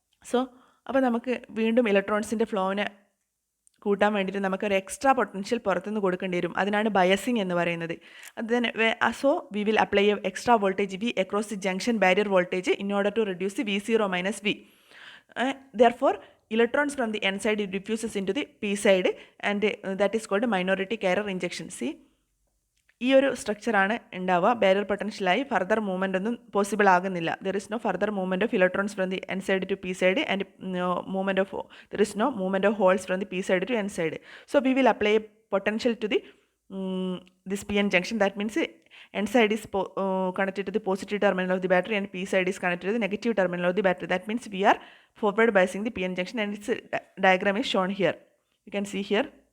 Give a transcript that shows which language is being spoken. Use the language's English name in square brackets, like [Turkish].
[Malayalam] So അപ്പോൾ നമുക്ക് വീണ്ടും ഇലക്ട്രോൺസിൻ്റെ ഫ്ലോനെ കൂട്ടാൻ വേണ്ടിയിട്ട് നമുക്കൊരു എക്സ്ട്രാ പൊട്ടൻഷ്യൽ പുറത്തുനിന്ന് കൊടുക്കേണ്ടി വരും. അതിനാണ് ബയസിങ് എന്ന് പറയുന്നത്. [English] So we will apply a extra voltage V across the junction barrier voltage in order to reduce the V0 - V. Therefore electrons from the n side diffuses into the p side and that is called minority carrier injection. [Malayalam] See, ഈ ഒരു സ്ട്രക്ചറാണ് ഉണ്ടാവുക. Barrier പൊട്ടൻഷ്യലായി further movement ഒന്നും possible ആകുന്നില്ല. [English] There is no further movement of electrons from the N side to P side and there is no movement of holes from the P side to N side. So we will apply potential to the this PN junction. That means n side is connected to the positive terminal of the battery and p side is connected to the negative terminal of the battery. That means we are forward biasing the PN junction and its diagram is shown here. You can see here.